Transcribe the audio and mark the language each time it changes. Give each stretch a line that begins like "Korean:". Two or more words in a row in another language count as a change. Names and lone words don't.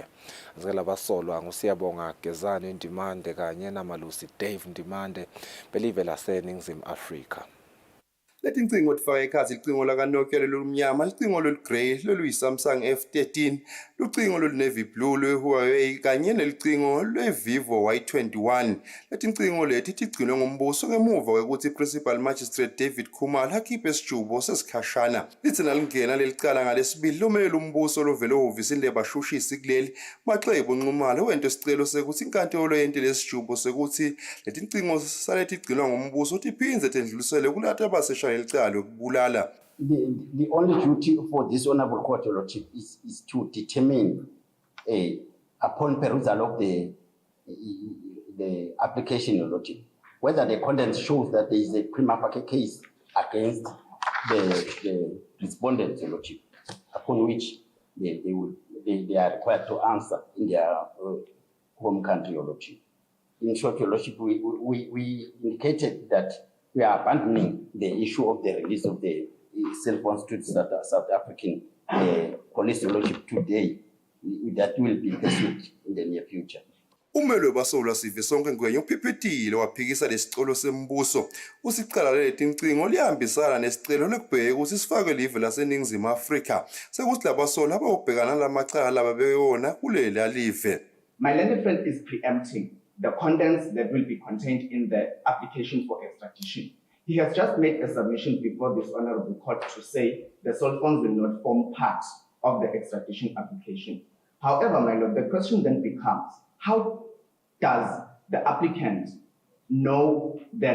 Swati: Azikela basolwa nguSiyabonga Gezani Ndimande kanye naMalusi Dave Ndimande live laseNingizimu Afrika. Leti ncingo tifaka ekhatsi licingo laka Nokia lolumnyama, licingo lolugrey loluyi-Samsung F13, lucingo lolu-
English: navy blue
Swati: lwe-Huawei kanye nelicingo lwe-Vivo Y21. Leti ncingo leti tigcinwe ngumbuso ngemuva kwekuthi Principal Magistrate David Khumalo akhiphe isijubo sesikhashana. Lithi nalingena lelicala ngalesibili lomele umbuso lovele ehhovisini lebashushisi kuleli Maxebo Nxumalo wento isicelo sekuthi inkantolo yente lesijubo sekuthi leti ncingo saletigcinwa ngumbuso tiphindze tendlulisele kulati abasesha
English: The only duty for this honorable court is to determine, upon perusal of the application, whether the content shows that there is a
Latin: prima facie
English: case against the respondent, upon which they are required to answer in their home country. In short, Your Lordship, we indicated that we are abandoning the issue of the release of the cell phones to the South African police lordship today. That will be pursued in the near future.
Swati: Umelwe basolwa sive sonke ngwenye uphiphetile waphikisa lesicelo sembuso usicala leti ncingo lihambisana nesicelo lekubheka ukuthi sifakwe live laseNingizimu Afrika sekuthi labasolwa abawubhekana lamacala lababeyona kulela live.
English: My learned friend is preempting the contents that will be contained in the application for extradition. He has just made a submission before this honorable court to say the cell phones will not form part of the extradition application. However, my lord, the question then becomes, how does the applicant know that?